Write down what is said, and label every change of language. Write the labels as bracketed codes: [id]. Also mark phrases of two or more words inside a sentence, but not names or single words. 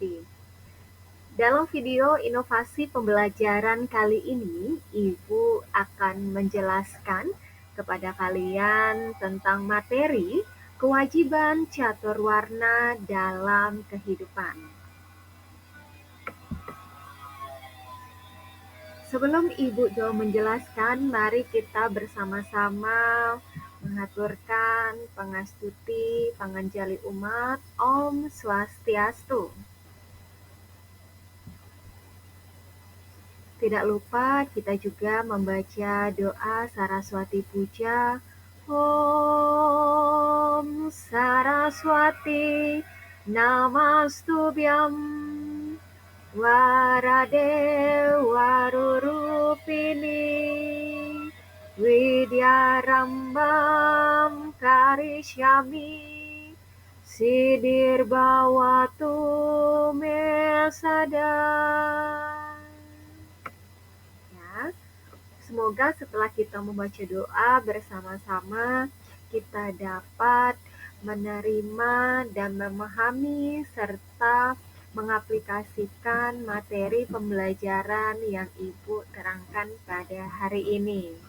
[id] Dalam video inovasi pembelajaran kali ini, Ibu akan menjelaskan kepada kalian tentang materi kewajiban catur warna dalam kehidupan. Sebelum Ibu Jo menjelaskan, mari kita bersama-sama mengaturkan pangastuti panganjali umat [sa] ॐ स्वस्त्यस्तु. [id] Tidak lupa kita juga membaca doa Saraswati Puja. [sa] ॐ सरस्वति नमस्तुभ्यं वरदे वररूपिणि विद्यारम्भं करिष्यामि सिद्धिर् भवतु मे सदा. [id] Ya, semoga setelah kita membaca doa bersama-sama kita dapat menerima dan memahami serta mengaplikasikan materi pembelajaran yang Ibu terangkan pada hari ini.